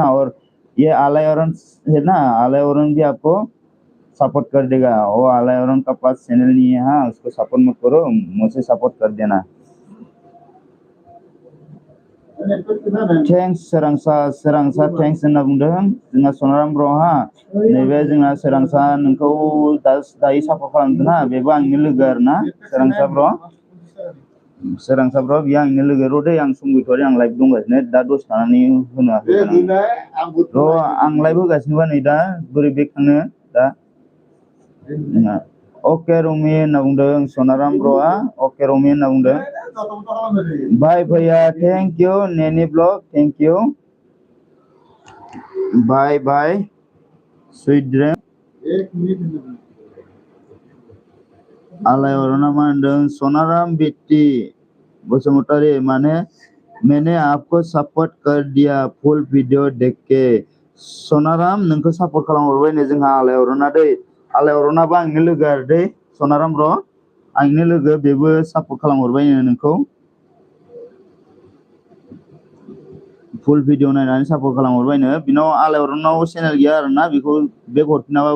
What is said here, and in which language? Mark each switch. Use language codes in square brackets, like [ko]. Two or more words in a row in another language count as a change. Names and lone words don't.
[hi] और ये आलयरन है ना, आलयरन भी आपको सपोर्ट कर देगा। वो आलयरन का पास चैनल नहीं है, हाँ उसको सपोर्ट मत करो, मुझे सपोर्ट कर देना। [brx] थैंक्स सोरांसा थैंक्स होनना बुंदों जोंहा सनाराम ब्र। हा नैबे जोंहा सोरांसा नोंखौ दायो सापर्ट खालामदों ना, बेबो आंनि लोगो आरोना सोरांसा ब्र। सोरांसा ब्र बियो आंनि लोगो र' दै आं सम गैथ'आ आं लाइभ दंगासिनो दा दसे थानानै होनो हागोन र' आं लाइभ होगासिनोबा नै दा बोरै बेक थांनो दा अके रमि होनना बुंदों सनाराम ब्र'आ अके रमि होनना बुंदों बाय भैया [en] thank you [brx] नेनि ब्लग [en] thank you bye bye sweet dream [brx] आलायअरना मा होनदों सनाराम बेट्टी basumataryy [hi] मैंने आपको सपोर्ट कर दिया फुल वीडियो देख के [brx] सनाराम नोंखौ सपोर्ट खालामहरबाय नो जोंहा आलायअरना दै आलायअरनाबो आंनि लोगो आरो दै सनाराम ब्र आंनि लोगो बेबो सपोर्ट खालामहरबाय नो नोंखौ [en] full video [brx] नायनानै सपोर्ट खालामहरबायनो बिनाव आलायअरनाव चेनेल गैया आरोना बेखौ बेक हरफिनाबाबो